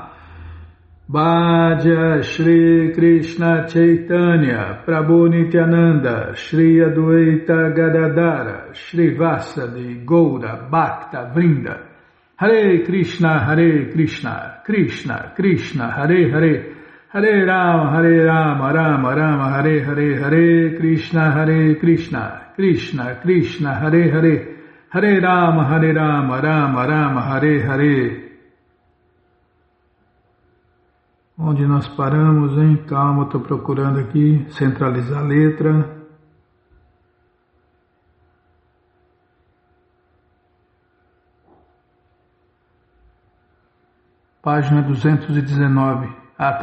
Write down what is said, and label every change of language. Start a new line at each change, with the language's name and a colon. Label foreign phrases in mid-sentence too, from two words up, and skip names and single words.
Sanskrit: भज श्री कृष्ण चैतन्य प्रभु नित्यानन्द श्री अद्वैत गदादर श्री वासादि गौर भक्त वृन्द हरे कृष्ण कृष्ण कृष्ण हरे हरे हरे राम राम राम हरे हरे हरे कृष्ण कृष्ण कृष्ण हरे हरे हरे राम राम राम हरे हरे.
Portuguese: Onde nós paramos, hein? Calma, estou procurando aqui centralizar a letra. Página 219.